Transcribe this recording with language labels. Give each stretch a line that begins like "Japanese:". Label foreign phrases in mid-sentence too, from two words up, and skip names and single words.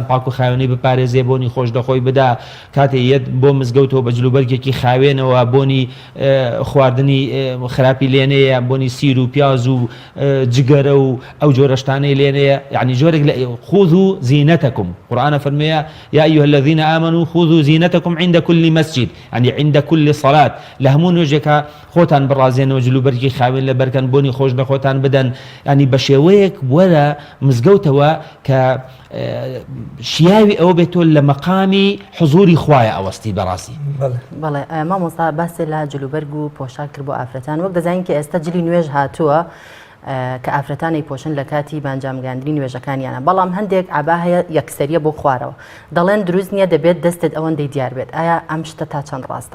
Central Kurdish: پاک و خاوێنی بپارێزێ بۆنی خۆش دەخۆی بدا کاتێ یەت بۆ مزگەوتەوە بە جلوبەرگێکی خاوێنەوە بۆنی خواردنی خراپی لێنەیە بۆنی سیر و پیاز و جگەرە و ئەو جۆرە شتانەی لێنەیە یعنی جۆرێک لە
Arabic: خذوا زینەتەکم
Central Kurdish: قورئانە فەرمێیە
Arabic: یا ئەیها الذین آمنوا خذوا زینەتەکم عند كل مسجد يعني عند كل صلاة
Central Kurdish: لە هەموو نوێژێکە خۆتان بڕازێنەوە جلوبەرگی خاوێن لە بەرکەن بۆنی خۆش لە خۆتان بدەن ینی بە شێوەیەک وەرە مزگەوتەوە کە شیاوی ئەوە بێتۆ لە مەقامی حضوری خوایە ئەوەستی بەڕاستی بەڵێ مامۆستا باسێ لە جلوبەرگ و پۆشاک کرد بۆ ئافرەتان وەک دەزانین کە ئێستا جلی نوێژ هاتووە کە ئافرەتانی پۆشن لە کاتی بانجامگاندنی نوێژەکانیانە بەڵام هەندێک ئابا هەیە یەکسەریە بۆ خوارەوە دەڵێن دروست نییە دەبێت دەستت ئەوەندەی دیار بێت ئایا ئەم شتە تا چەند ڕاستە